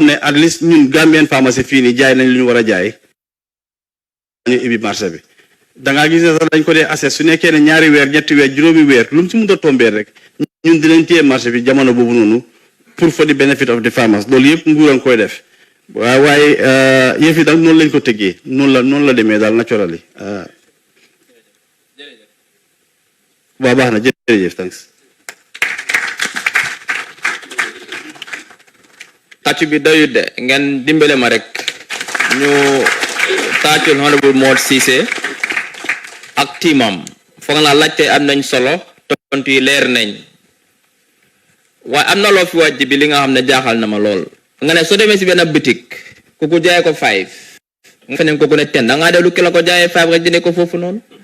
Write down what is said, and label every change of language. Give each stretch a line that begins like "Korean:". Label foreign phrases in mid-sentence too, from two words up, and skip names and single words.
Wolof: ne
English: at least
Wolof: ñun Gambian pharmacie fii nii jaay nañ lu ñu war a jaay ñu ibi marché bi dangaa gis ne sax dañ ko dee assess su nekkee ne 2 weer 3 weer juróomi weer lu mu si mun a tombee rek ñun dinañ téye marché bi jamono boobu noonu pour
English: for the benefit of the farmers
Wolof: loolu yëpp nguuram koy def waaye yëf yi daal noonu lañ ko tëggee noonu la demee daal naturally waaw baax na jërëjëf thanks tàccu bi doyut de ngeen dimbale ma rek ñu tàccul honorable Mod Ceesay ak tiimam foog naa laajte am nañ solo tontu yi leer nañ waaye am na loo fi wàjj bi li nga xam ne jaaxal na ma lool nga ne soo demee si benn bitik ku ko jaayee ko 5 nga feneen ko ne 10 da ngaa dellu ki la ko jaayee 5 nga jëndee ko foofu noonu